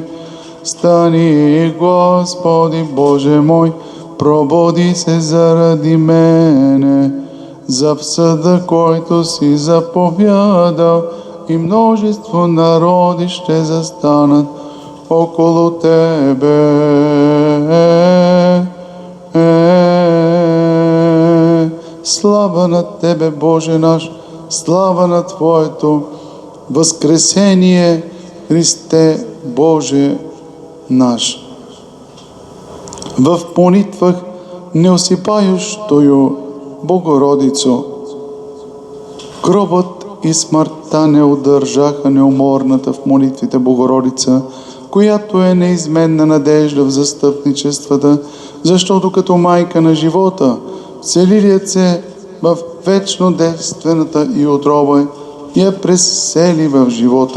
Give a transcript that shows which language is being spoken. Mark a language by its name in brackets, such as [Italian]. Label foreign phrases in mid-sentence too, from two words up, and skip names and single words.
[Bulgarian] Стани, Господи Боже мой, пробуди се заради мене, за всъда, който си заповядал, и множество народи ще застанат около Тебе. Слава на Тебе, Боже наш, слава на Твоето възкресение, Христе Боже наш. [Church Slavic] В молитвах неосипающою Богородицо, [Bulgarian] гробът и смъртта не удържаха неуморната в молитвите Богородица, която е неизменна надежда в застъпничествата, защото като майка на живота, вселилият се в вечно действената и отроба, я пресели в живота.